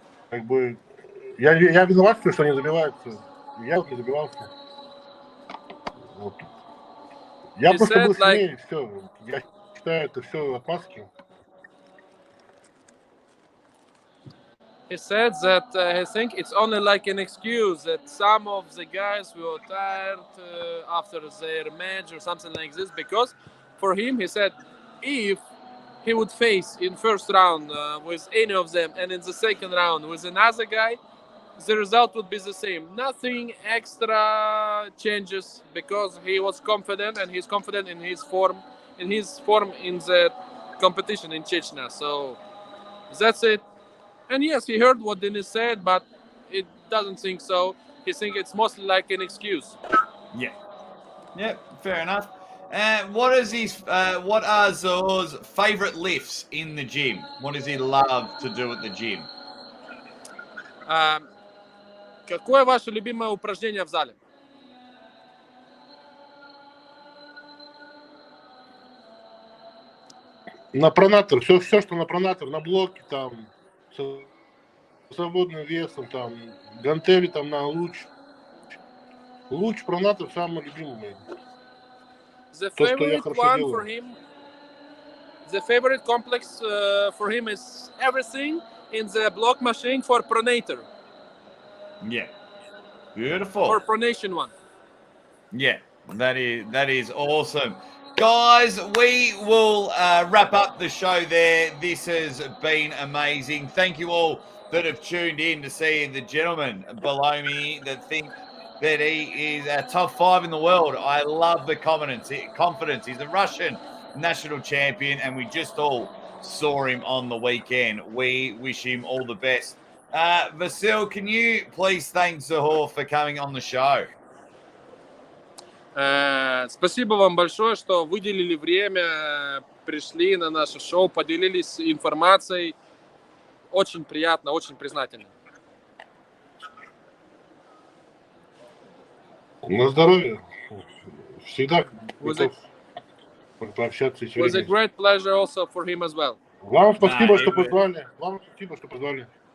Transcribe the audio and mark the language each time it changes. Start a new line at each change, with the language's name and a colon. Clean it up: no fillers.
Russian: Как бы я виноват, что они добиваются. Я вот не добивался. Вот. Я просто был сильнее, и все. Я считаю, это все отмазки.
English: He said that he think it's only like an excuse that some of the guys were tired after their match or something like this, because for him, he said, if he would face in first round with any of them and in the second round with another guy, the result would be the same. Nothing extra changes because he was confident and he's confident in his form in the competition in Chechnya. So that's it. And yes, he heard what Denis said, but it doesn't think so. He thinks it's mostly like an excuse. Yeah. Yeah, fair enough. What are Zaur's favorite lifts in the gym? What does he love to do at the gym?
Russian: Какое ваше любимое упражнение в зале? На пронатор, все, что на пронатор, на блоке там, с свободным весом, там, гантели там на луч. Луч, пронатор самый любимый.
English: The favorite one for him, the favorite complex for him is everything in the block machine for pronator. Yeah. Beautiful. For pronation one. Yeah, that is awesome. Guys, we will wrap up the show there. This has been amazing. Thank you all that have tuned in to see the gentleman below me that think that he is a top 5 in the world. I love the confidence. He's a Russian national champion, and we just all saw him on the weekend. We wish him all the best. Vasil, can you please thank Zaur for coming on the show?
Russian: Спасибо вам большое, что выделили время, пришли на наше шоу, поделились информацией. Очень приятно, очень признательно. На здоровье. Всегда готов пообщаться.
English: It was a great pleasure also for him as well.
Russian: Вам спасибо, что позвали. Вам спасибо, что позвали.